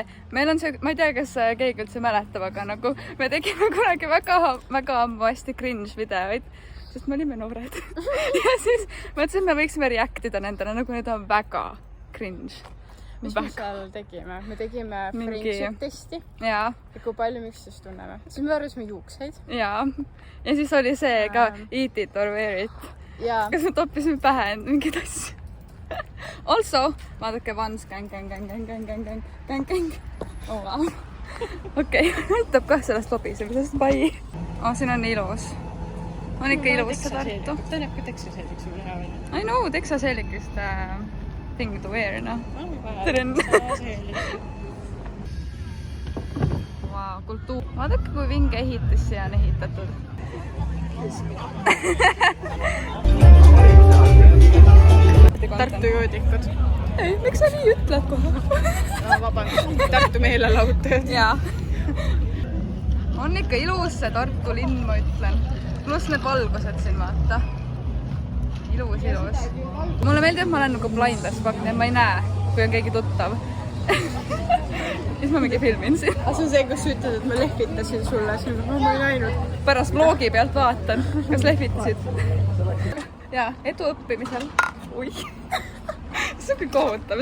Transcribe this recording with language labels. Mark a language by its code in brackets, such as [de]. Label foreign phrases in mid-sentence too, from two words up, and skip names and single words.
[et] Meil on see, ma ei tea, kas keegi üldse mäletab, aga nagu me tegime kunagi väga ammu hästi cringe videoid, sest me olime noored. Ja siis mõtlesin, et me võiksime reactida nendele, nagu need on väga cringe. Mis me seal tegime? Me tegime [en] friendship testi. [et] Ja kui palju me üksteist tunneme. Siis me arvasime juukseid. Ja siis oli see ka [en] eat it or wear it. [et] Kas me toppisime pähe mingid asju. Also, vaadake Vans gang. [en] Oh, wow. [et] Okei, näitab kah sellest lobisemisest. Bye. Siin on ilus. On ikka ilus see Tartu. Ta näeb ka Texas-eelik sulle hea välja. [en] I know, Texas-eelikist thing to wear, [et] noh. Wow, kultuur. Vaadake, kui vinge ehitis siia on ehitatud. Tartu joodikud. Ei, miks sa nii ütled kohe? Vabandust, Tartu meelelahutajad. Jaa. On ikka ilus see Tartu linn, ma ütlen. Pluss need valgused siin, vaata. Ilus. Mulle meeldib, et ma olen nagu [en] blind as fuck, [et] nii et ma ei näe, kui on keegi tuttav. Siis ma mingi filmin siin. See on see, kus sa ütled, et ma lehvitasin sulle, siis ma ei näinud. Pärast vlogi pealt vaatan, kas lehvitasid. Ja, edu õppimisel. Ui, see on kõik kohutav.